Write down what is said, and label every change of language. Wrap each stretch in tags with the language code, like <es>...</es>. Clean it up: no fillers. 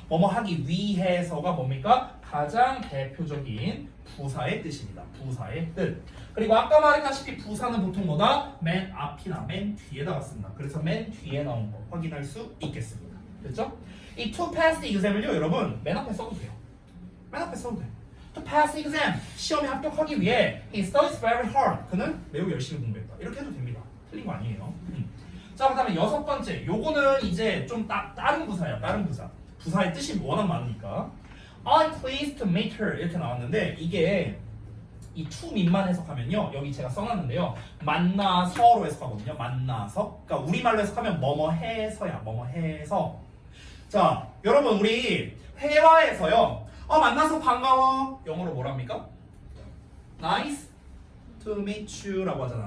<ko>뭐뭐 하기 위해서가 뭡니까? 가장 대표적인 부사의 뜻입니다. 부사의 뜻. 그리고 아까 말했다시피 부사는 보통 뭐다? 맨 앞이나 맨 뒤에다가 쓴다. 그래서 맨 뒤에 나온 거 확인할 수 있겠습니다. 됐죠? 이</ko> <en>to pass the exam</en> <ko>을요, 여러분 맨 앞에 써도 돼요. 맨 앞에 써도 돼요.</ko> <en>To pass the exam.</en> <ko>시험에 합격하기 위해</ko> <en>he studies very hard.</en> <ko>그는 매우 열심히 공부했다. 이렇게 해도 됩니다. 틀린 거 아니에요. 자, 그 다음에 여섯 번째. 요거는 이제 좀 다른 부사예요. 다른 부사. 부사의 뜻이 워낙 많으니까.</ko> <en>I'm pleased to meet her.</en> <ko>이렇게 나왔는데 이게 이 to meet만 해석하면요. 여기 제가 써놨는데요. 만나서로 해석하거든요. 만나서. 그러니까 우리말로 해석하면 뭐뭐 해서야. 뭐뭐 해서. 자, 여러분 우리 회화에서요. 만나서 반가워. 영어로 뭐랍니까?</ko> <en>Nice to meet you</en> <ko>라고 하잖아.</ko>